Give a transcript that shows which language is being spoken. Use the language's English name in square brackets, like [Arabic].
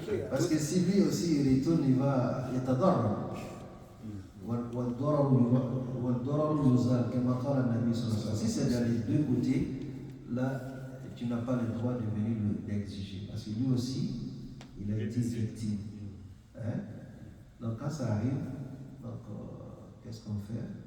[French] Parce que si lui aussi il retourne, il va [Arabic] يتضرر. والضرر يزال كما قال النبي صلى الله عليه وسلم. [French] Si c'est dans les deux côtés, là tu n'as pas le droit de venir l'exiger. Parce que lui aussi, il a été victime. Hein? Donc quand ça arrive, donc, qu'est-ce qu'on fait?